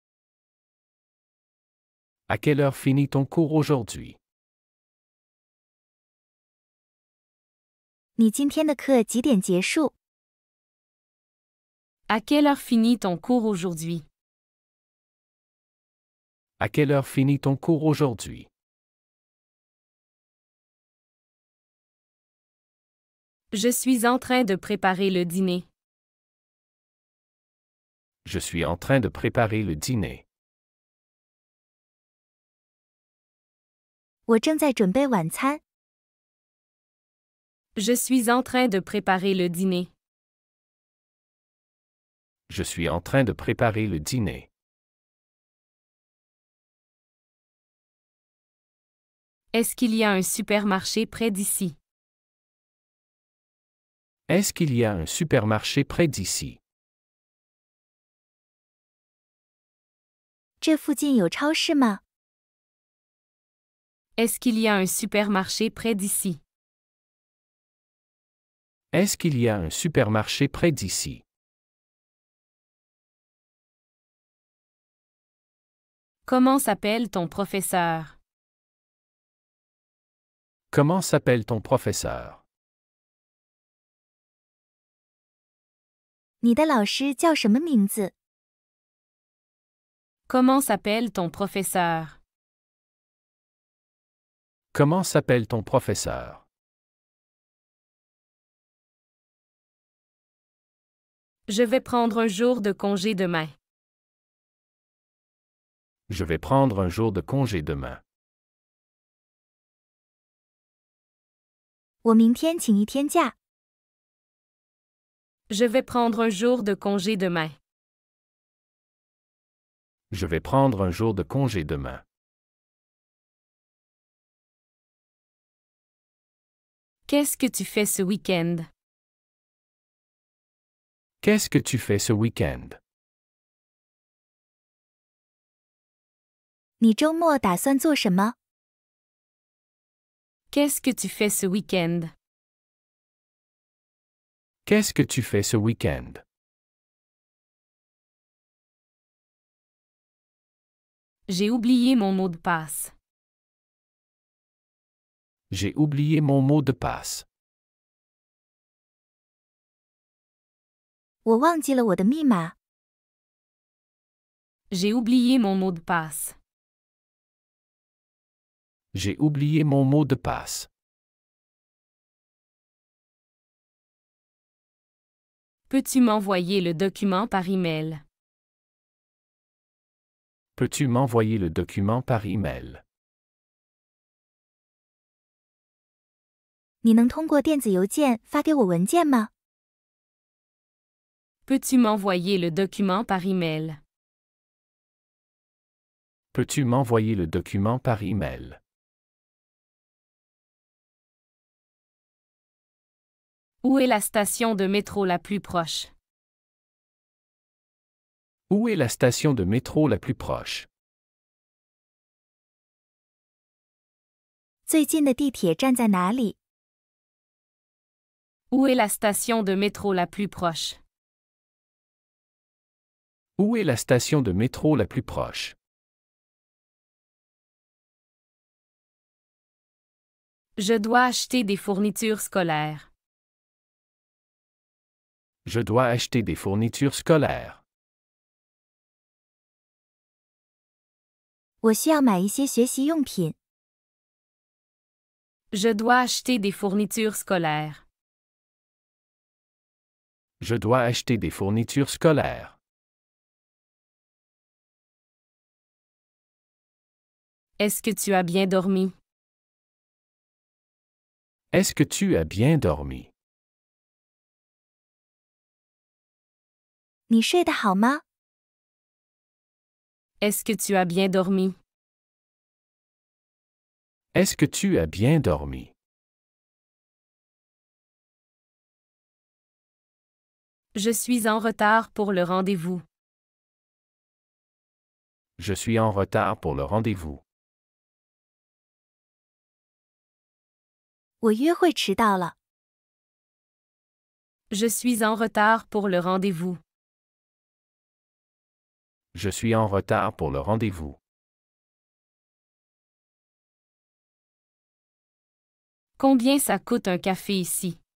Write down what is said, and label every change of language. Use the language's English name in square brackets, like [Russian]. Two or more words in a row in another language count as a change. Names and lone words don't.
[French] À quelle heure finit ton cours aujourd'hui? [Chinese] 你今天的课几点结束？ [French] À quelle heure finit ton cours aujourd'hui? À quelle heure finit ton cours aujourd'hui? Je suis en train de préparer le dîner. Je suis en train de préparer le dîner. [Chinese] 我正在准备晚餐。 [French] Je suis en train de préparer le dîner. Je suis en train de préparer le dîner. Est-ce qu'il y a un supermarché près d'ici? Est-ce qu'il y a un supermarché près d'ici? [Chinese] 这附近有超市吗？ [French] Est-ce qu'il y a un supermarché près d'ici? Est-ce qu'il y a un supermarché près d'ici? Comment s'appelle ton professeur? Comment s'appelle ton professeur? [Chinese] 你的老师叫什么名字？ [French] Comment s'appelle ton professeur? Comment s'appelle ton professeur? Je vais prendre un jour de congé demain. Je vais prendre un jour de congé demain. [Chinese] 我明天请一天假。 [French] Je vais prendre un jour de congé demain. Je vais prendre un jour de congé demain. Qu'est-ce que tu fais ce week-end? Qu'est-ce que tu fais ce week-end? [Chinese] 你周末打算做什么？ [French] Qu'est-ce que tu fais ce week-end? Qu'est-ce que tu fais ce week-end? J'ai oublié mon mot de passe. J'ai oublié mon mot de passe. [Chinese] 我忘记了我的密码。 [French] J'ai oublié mon mot de passe. J'ai oublié mon mot de passe. Peux-tu m'envoyer le document par email? Peux-tu m'envoyer le document par email? [Chinese] 你能通过电子邮件发给我文件吗？ [French] Peux-tu m'envoyer le document par email? Peux-tu m'envoyer le document par email? Où est la station de métro la plus proche? Où est la station de métro la plus proche? [Chinese] 最近的地铁站在哪里？ [French] Où est la station de métro la plus proche? Où est la station de métro la plus proche? Je dois acheter des fournitures scolaires. Je dois acheter des fournitures scolaires. [Chinese] 我需要买一些学习用品。 [French] Je dois acheter des fournitures scolaires. Je dois acheter des fournitures scolaires. Est-ce que tu as bien dormi? Est-ce que tu as bien dormi? [Chinese] 你睡得好吗？ [French] Est-ce que tu as bien dormi? Est-ce que tu as bien dormi? Je suis en retard pour le rendez-vous. Je suis en retard pour le rendez-vous. [Chinese] 我约会迟到了。 [French] Je suis en retard pour le rendez-vous. Je suis en retard pour le rendez-vous. Combien ça coûte un café ici?